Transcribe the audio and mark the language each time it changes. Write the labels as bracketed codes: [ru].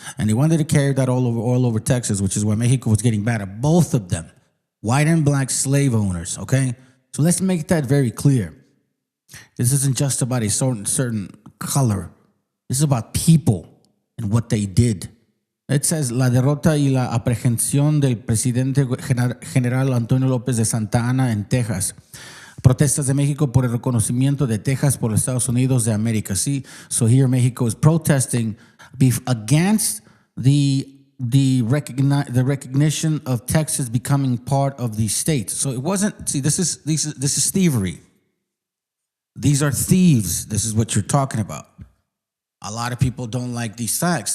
[en] And they wanted to carry that all over Texas, which is why Mexico was getting bad at both of them. White and black slave owners, okay? So let's make that very clear. This isn't just about a certain color. This is about people and what they did. It says, [es] la derrota y la aprehensión del presidente general Antonio López de Santa Ana en Texas. Protestas de México por el reconocimiento de Texas por los Estados Unidos de América. [en] See, so here Mexico is protesting against the recognition of Texas becoming part of the state. So it wasn't. See, this is thievery. These are thieves. This is what you're talking about. A lot of people don't like these facts.